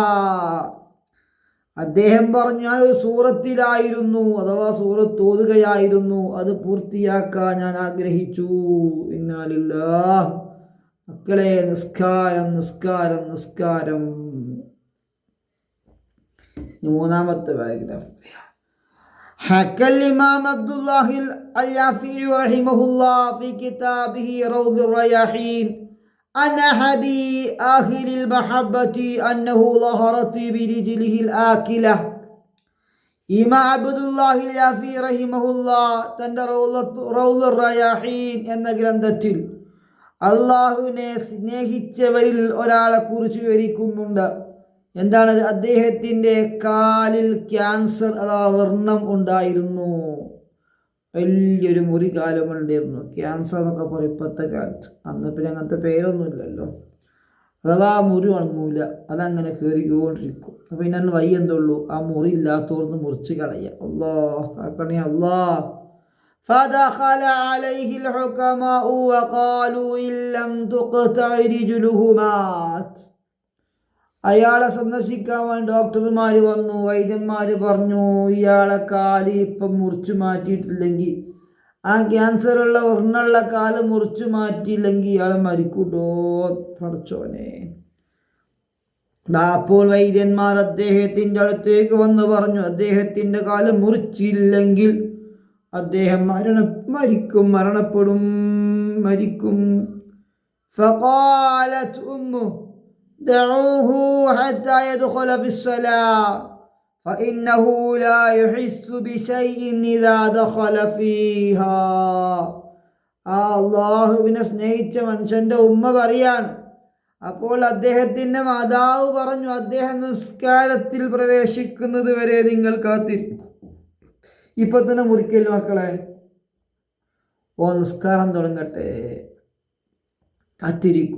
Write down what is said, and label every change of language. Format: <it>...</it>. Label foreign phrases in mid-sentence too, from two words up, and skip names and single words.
<ml>അദ്ദേഹം പറഞ്ഞു, ഞാൻ ഒരു സൂറത്തിലായിരുന്നു, അഥവാ സൂറത്ത് ഓതുകയായിരുന്നു, അത് പൂർത്തിയാക്കാൻ ഞാൻ ആഗ്രഹിച്ചു.</ml> <ar>إنا لله.</ar> <ml>മക്കളെ, നിസ്കാരം നിസ്കാരം നിസ്കാരം. മൂന്നാമത്തെ പാരഗ്രാഫ്.</ml> <ar>حكى الإمام عبد الله اليافعي رحمه الله في كتابه روض الرياحين عن أحد أهل المحبة أنه ظهرت برجله الآكلة.</ar> <ml>ഇമാം അബ്ദുല്ലാഹി യാഫി റഹിമഹുല്ലാ തൻ്റെ റൗദുർ റയാഹീൻ എന്ന ഗ്രന്ഥത്തിൽ അള്ളാഹുവിനെ സ്നേഹിച്ചവരിൽ ഒരാളെ കുറിച്ച് വിവരിക്കുന്നുണ്ട്. എന്താണ്? അദ്ദേഹത്തിൻ്റെ കാലിൽ ക്യാൻസർ അഥവാ വ്രണം ഉണ്ടായിരുന്നു. വലിയൊരു മുറി കാലമുണ്ടായിരുന്നു. ക്യാൻസർ എന്നൊക്കെ പറയും ഇപ്പോഴത്തെ കാലത്ത്. അന്ന് പിന്നെ അങ്ങനത്തെ പേരൊന്നുമില്ലല്ലോ. അഥവാ മുറി ഉണങ്ങൂല, അതങ്ങനെ കയറിക്കൊണ്ടിരിക്കും. അപ്പം പിന്നെ വയ്യ എന്തുള്ളൂ, ആ മുറി ഇല്ലാത്തോർന്ന് മുറിച്ച് കളയുക. അല്ലാഹ് കാക്കണേ അല്ലാഹ്.</ml> <ar>فدخل عليه الحكماء وقالوا إن لم تقطع رجله مات.</ar> <ml>അയാളെ സന്ദർശിക്കാൻ വേണ്ടി ഡോക്ടർമാർ വന്നു, വൈദ്യന്മാർ പറഞ്ഞു, ഇയാളെ കാല് ഇപ്പം മുറിച്ചു മാറ്റിയിട്ടില്ലെങ്കിൽ, ആ ക്യാൻസറുള്ള വ്രണമുള്ള കാല് മുറിച്ചു മാറ്റിയില്ലെങ്കിൽ ഇയാൾ മരിക്കൂട്ടോ പഠിച്ചോനെ. അപ്പോൾ വൈദ്യന്മാർ അദ്ദേഹത്തിൻ്റെ അടുത്തേക്ക് വന്ന് പറഞ്ഞു, അദ്ദേഹത്തിൻ്റെ കാല് മുറിച്ചില്ലെങ്കിൽ അദ്ദേഹം മരിക്കും.</ml> <ar>فقالت أمه دعوه حتى يدخل في الصلاة فإنه لا يحس بشيء إذا دخل فيها.</ar> <ml>അള്ളാഹുവിനെ സ്നേഹിച്ച മനുഷ്യൻ്റെ ഉമ്മ പറയാണ്. അപ്പോൾ അദ്ദേഹത്തിൻ്റെ മാതാവ് പറഞ്ഞു, അദ്ദേഹം നിസ്കാരത്തിൽ പ്രവേശിക്കുന്നത് വരെ നിങ്ങൾ കാത്തിരിക്കും. ഇപ്പൊ തന്നെ മുറിക്കല്ലോ മക്കളെ. നിസ്കാരം തുടങ്ങട്ടെ, കാത്തിരിക്കൂ.</ml>